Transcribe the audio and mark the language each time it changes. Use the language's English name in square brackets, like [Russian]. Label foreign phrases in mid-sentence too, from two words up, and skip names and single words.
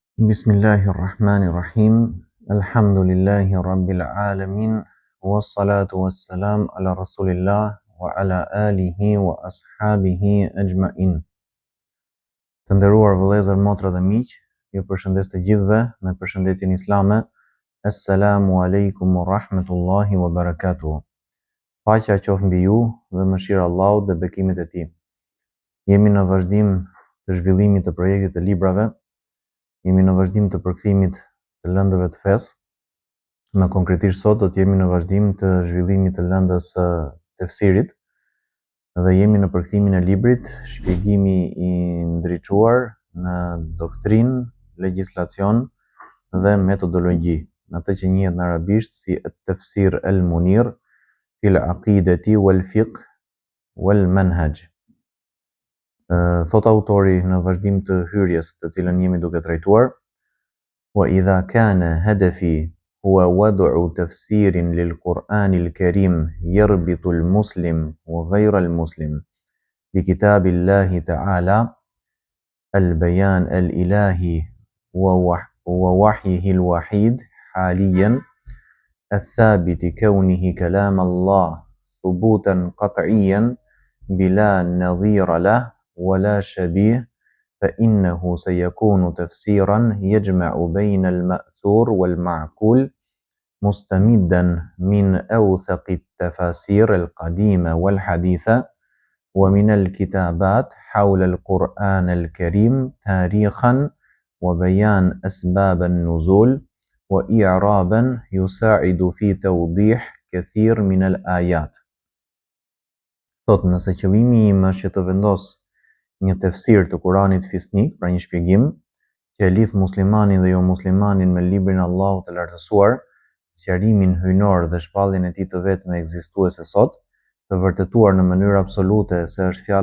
[Arabic] بسم الله الرحمن الرحيم. الحمد لله رب العالمين. والصلاة والسلام على رسول الله وعلى آله وأصحابه أجمعين. [Albanian] Të nderuar vëllezër, motra dhe miq, ju përshëndes të gjithëve me përshëndetjen islame. [Arabic] السلام عليكم ورحمة الله وبركاته. [Albanian] Paqja qoftë mbi ju dhe mëshira e Allahut dhe bekimet e tij. Jemi në vazhdim të zhvillimit të projektit të librave. Jemi në vazhdim të përkthimit të lëndëve të fesë. Më konkretisht sot do të jemi në vazhdim të zhvillimit të lëndës së tefsirit dhe jemi në përkthimin e librit Shpjegimi i ndriçuar në doktrinë, legjislacion dhe metodologji, atë që njihet në arabisht si [Arabic] التفسير المنير في العقيدة والفقه والمنهج. [Albanian] Thot autori në vazhdim të hyrjes të cilën jemi duke trajtuar: [Arabic] وإذا كان هدفي هو وضع تفسير للقرآن الكريم يربط المسلم وغير المسلم بكتاب الله تعالى البيان الإلهي ووحيه الوحيد حاليا الثابت كونه كلام الله ثبوتا قطعيا بلا نظير له ولا شبيه فإنه سيكون تفسيرا يجمع بين المأثور والمعقول مستمدا من أوثق التفاسير القديمة والحديثة ومن الكتابات حول القرآن الكريم تاريخا وبيان أسباب النزول وإعرابا يساعد في توضيح كثير من الآيات. [Albanian] Thot, nëse qëllimi im është që të vendos një tefsir të Kuranit fisnik, pra një shpjegim që e lidh muslimanin dhe jo muslimanin me librin e Allahut të lartësuar, sqarimin hyjnor dhe shpalljen e tij të vetme ekzistuese sot, të vërtetuar në mënyrë absolute se është fjala